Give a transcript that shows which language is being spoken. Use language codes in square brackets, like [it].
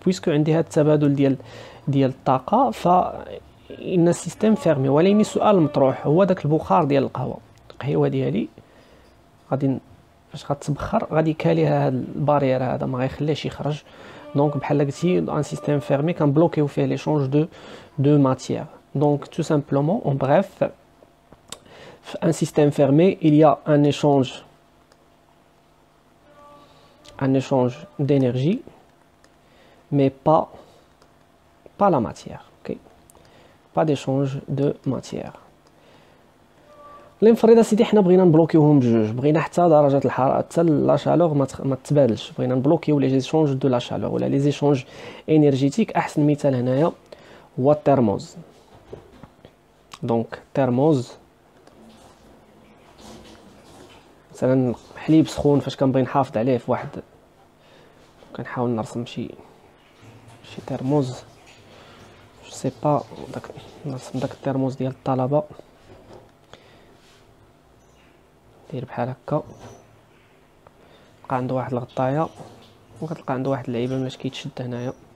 [ar] بويسكو عندي هذا التبادل ديال الطاقه، فإن السيستم فيرمي. ولكن السؤال المطروح هو داك البخار ديال القهوه ديالي غادي فاش غتبخر غادي كاليها هاد البارير هذا، ما غيخليهش يخرج. دونك بحال قلتي ان سيستيم فيرمي كنبلوكيو فيه ليشونج دو ماتيير. [fr] دونك tout simplement en bref, un système fermé, il y a un échange d'énergie, mais pas la matière. Okay? Pas d'échange de matière. [ar] لنفرض سيدي حنا بغينا نبلوكيوهم بجوج، بغينا حتى درجه الحراره حتى لا شالور ما تبادلش، بغينا نبلوكيو لي زيشونج دو لا شالور ولا لي زيشونج انرجيتيك. احسن مثال هنايا هو الترموز. دونك ترموز مثلا حليب سخون، فاش كنبغي نحافظ عليه في واحد، كنحاول نرسم شي ترموز، جو سي با، نرسم داك الترموز ديال الطلبه، دير بحال هكا، بقى عنده واحد الغطايه وكتلقى عنده واحد اللعيبه باش كيتشد هنايا.